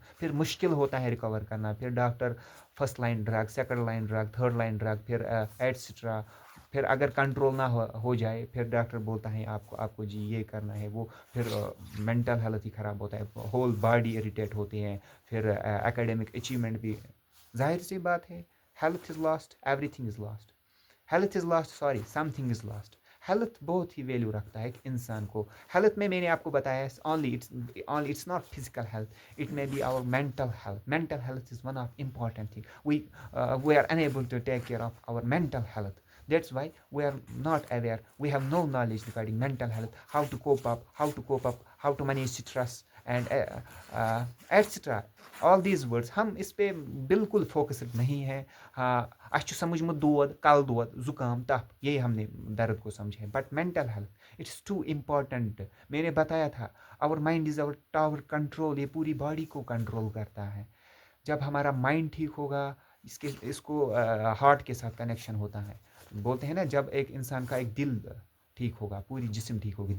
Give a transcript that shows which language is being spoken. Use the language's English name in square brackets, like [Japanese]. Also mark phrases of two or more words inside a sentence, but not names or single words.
[Urdu] پھر مشکل ہوتا ہے ریکور کرنا، پھر ڈاکٹر [English] first line drug, second line drug, third line drug, [Urdu] थर्ड लाइन ड्रग, پھر ایٹسیٹرا. پھر اگر کنٹرول نہ ہو جائے، پھر ڈاکٹر بولتا ہے آپ کو جی یہ کرنا ہے وہ. फिर [English] mental health [Urdu] ہی خراب ہوتا ہے, [English] whole body [Urdu] اریٹیٹ ہوتی ہے، پھر [English] academic achievement [Urdu] भी। ظاہر سی بات ہے, [English] health is lost, everything is lost. health is lost, sorry, something is lost. [Urdu] ہیلتھ بہت ہی ویلیو رکھتا ہے ایک انسان کو. ہیلتھ میں میں نے آپ کو بتایا, [English] it's not physical health, it may be our mental health. mental health is one of important thing. we are unable to take care of our mental health. That's why we are not aware. We have no knowledge regarding mental health, how to manage stress, and etc. All these words, [Urdu] ہم اس پہ بالکل فوکسڈ نہیں ہے. [Kashmiri] ہاں، اَچھ سمجھمُت دوٚد، کَل دوٚد, [Urdu] زکام، تپ، یہی ہم نے درد کو سمجھے. [English] but mental health it's too important. [Urdu] میں نے بتایا تھا, [English] our mind is our tower control, [Urdu] یہ پوری باڈی کو کنٹرول کرتا ہے. جب ہمارا مائنڈ ٹھیک ہوگا، اس کو ہارٹ کے ساتھ کنکشن ہوتا ہے. بولتے ہیں نا، جب ایک انسان کا ایک دل ٹھیک ہوگا، پوری جسم ٹھیک ہوگی.